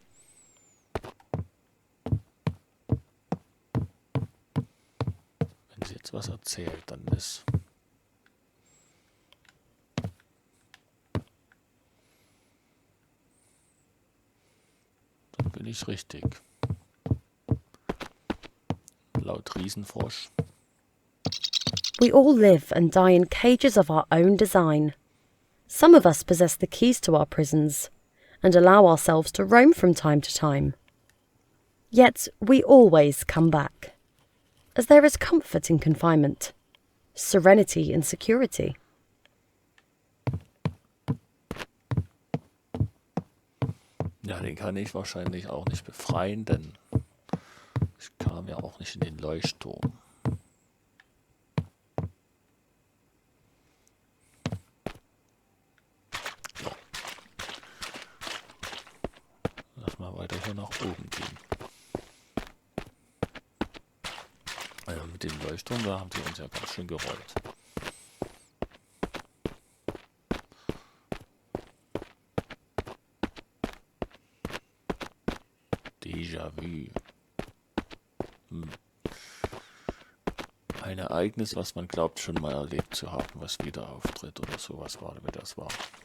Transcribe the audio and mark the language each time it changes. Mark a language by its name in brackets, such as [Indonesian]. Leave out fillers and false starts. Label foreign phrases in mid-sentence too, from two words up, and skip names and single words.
[German] Was erzählt, dann bin ich richtig. Laut Riesenfrosch. [English] We all live and die in cages of our own design. Some of us possess the keys to our prisons and allow ourselves to roam from time to time. Yet we always come back, as there is comfort in confinement, serenity in security. [German] Ja, den kann ich wahrscheinlich auch nicht befreien, denn ich kam ja auch nicht in den Leuchtturm. So. Lass mal weiter hier nach oben gehen. Mit dem Leuchtturm, da haben sie uns ja ganz schön gerollt. Déjà-vu. Ein Ereignis, was man glaubt schon mal erlebt zu haben, was wieder auftritt oder sowas war, wie das war.